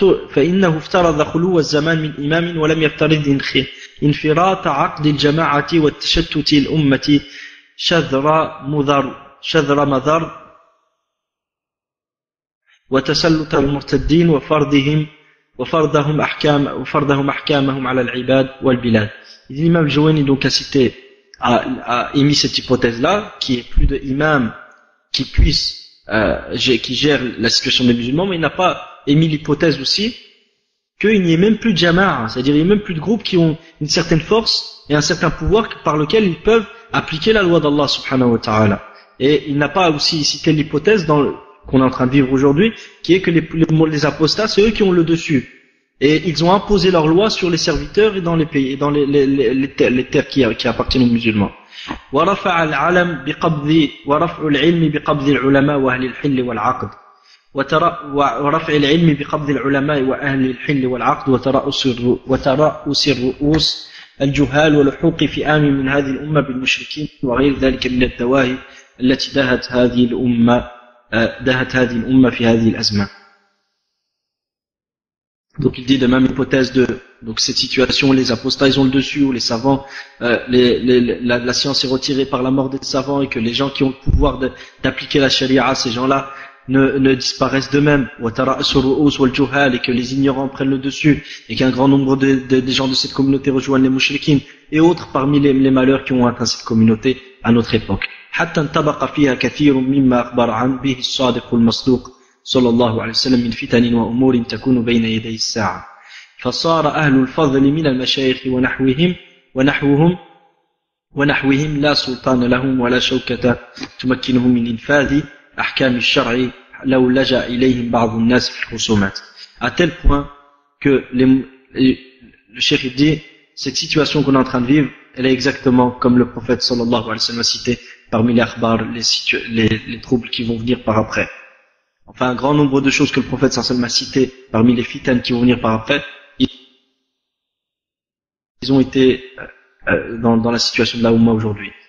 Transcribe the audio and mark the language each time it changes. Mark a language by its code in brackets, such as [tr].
[ar] فإنه افترض خلو الزمان من إمام ولم يفترض انفراط عقد الجماعة والتشتت الأمة شذر مذر وتسلط المرتدين وفرضهم أحكامهم على العباد والبلاد. [fr] L'imam Al-Juwayni donc a émis cette hypothèse-là, qui est plus de imam qui gère la situation des musulmans, mais il n'a pas émis l'hypothèse aussi qu'il n'y ait même plus de jama'a, c'est-à-dire il n'y ait même plus de groupes qui ont une certaine force et un certain pouvoir par lequel ils peuvent appliquer la loi d'Allah subhanahu wa ta'ala. Et il n'a pas aussi cité l'hypothèse qu'on est en train de vivre aujourd'hui, qui est que les apostats, c'est eux qui ont le dessus. Et ils ont imposé leur loi sur les serviteurs et dans les pays, et dans les terres qui appartiennent aux musulmans. [ar] ورفع العلم ورفع العلم بقبض العلماء وأهل الحل والعقد ورفع العلم بقبض العلماء وأهل الحل والعقد وترأس الرؤوس الجهال ولحوق فئام من هذه الأمة بالمشركين وغير ذلك من الدواهي التي دهت هذه الأمة في هذه الأزمة. [fr] Donc il dit de même hypothèse donc cette situation, les apostats ils ont le dessus, ou les savants, la science est retirée par la mort des savants et que les gens qui ont le pouvoir d'appliquer la charia, ces gens-là ne disparaissent d'eux-mêmes, et que les ignorants prennent le dessus et qu'un grand nombre des gens de cette communauté rejoignent les mouchriquins et autres parmi les malheurs qui ont atteint cette communauté à notre époque. [ar] حتى انطبق فيها كثير مما أخبر عن به الصادق المصدوق صلى الله عليه وسلم من فتن وأمور تكون بين يدي الساعة فصار أهل الفضل من المشايخ ونحوهم لا سلطان لهم ولا شوكة تمكنهم من إنفاذ أحكام الشرع لو لجأ إليهم بعض الناس في الخصومات. [fr] À tel point que le cheikh dit, cette situation qu'on est en train de vivre, elle est exactement comme le prophète sallallahu alayhi wa sallam a cité parmi les akhbar, les troubles qui vont venir par après. Enfin, un grand nombre de choses que le prophète sallallahu alayhi wa sallam a cité parmi les fitan qui vont venir par après, ils ont été dans la situation de la Oumma aujourd'hui.